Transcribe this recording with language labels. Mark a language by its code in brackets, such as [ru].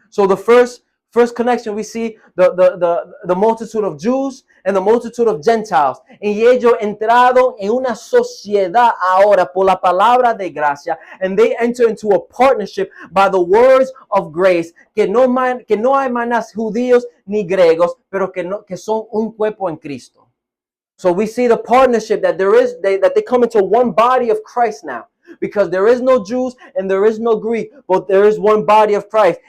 [en] So the first connection, we see the multitude of Jews and the multitude of Gentiles. [es] Y ellos entraron en una sociedad ahora por la palabra de gracia, [en] and they enter into a partnership by the words of grace, [es] que no hay más judíos ni griegos, pero que son un cuerpo en Cristo. [en] So we see the partnership that they come into one body of Christ now. Because there is no Jews and there is no Greek, but there is one body of Christ.